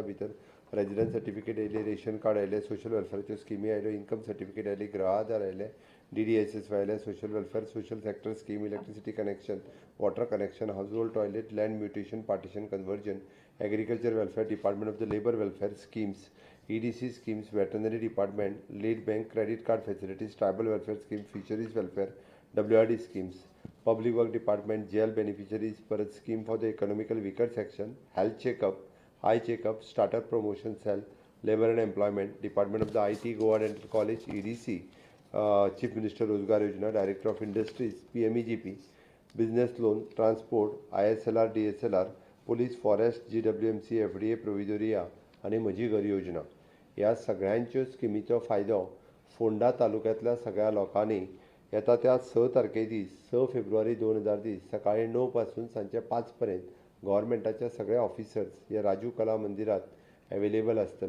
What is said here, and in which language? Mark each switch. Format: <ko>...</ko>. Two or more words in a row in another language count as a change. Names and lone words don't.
<kok>भितर</kok> <en>resident certificate</en> <kok>आयले,</kok> <en>ration card</en> <kok>आयले, सोशल वेलफेअरच्यो स्किमी आयल्यो,</kok> <en>income certificate</en> <kok>आयली, गृह आधार आयले, DDSS आयले,</kok> <en>social welfare, social sector scheme, electricity connection, water connection, household toilet, land mutation, partition conversion, agriculture welfare, department of the labour welfare schemes, EDC schemes, veterinary department, lead bank, credit card facilities, tribal welfare scheme, fisheries welfare, WRD schemes, public work department, jail beneficiaries, परत scheme for the economical weaker section, health checkup, eye checkup, startup promotion cell, labor and employment, department of the IT, Goa Dental College, EDC, Chief Minister Rozgar Yojana, Director of Industries, PMEGP, business loan, transport, ISLR, DSLR, police, forest, GWMC, FDA, Provisoria आणि म्हजी घर योजना.</en> <kok>ह्या सगळ्यांच्यो स्किमीचो फायदो फोंडा तालुक्यांतल्या सगळ्या लोकांनी येता त्या 6 तारखे दीस 6 फेब्रुवारी 2020 सकाळी 9 पासून सांजे 5 पर्यंत गव्हर्मेंटाच्या सगळ्या ऑफिसर्स ह्या राजीव कला मंदिरात अवेलेबल आसतले.</kok>